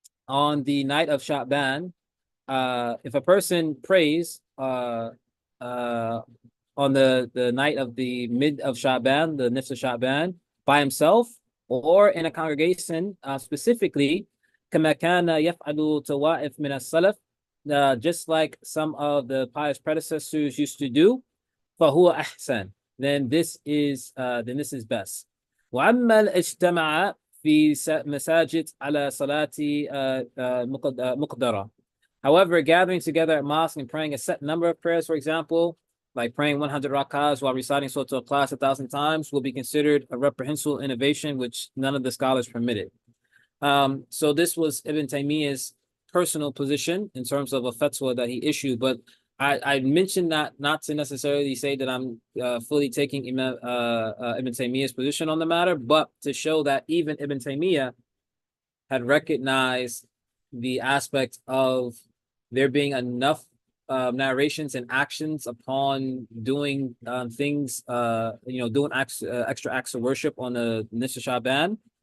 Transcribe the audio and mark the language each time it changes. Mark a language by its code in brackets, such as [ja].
[en] on the night of Sha'ban, if a person prays on the night of the mid of Sha'ban, the Nifs of Sha'ban, by himself or in a congregation, specifically, [ar] كما كان يفعل طوائف من السلف, [en] just like some of the pious predecessors used to do, [ar] فهو أحسن. [en] Then this is best. [ar] وأما الاجتماع في مساجد على صلاة مقدرة. [en] However, gathering together at mosque and praying a set number of prayers, for example, like praying 100 rakahs while reciting Surah Al-Ikhlas 1,000 times, will be considered a reprehensible innovation, which none of the scholars permitted. So this was Ibn Taymiyyah's personal position in terms of a fatwa that he issued, but I mentioned that not to necessarily say that I'm fully taking Ibn Taymiyyah's position on the matter, but to show that even Ibn Taymiyyah had recognized the aspect of there being enough narrations and actions upon doing things, doing extra acts of worship on the Nisf Sha'ban,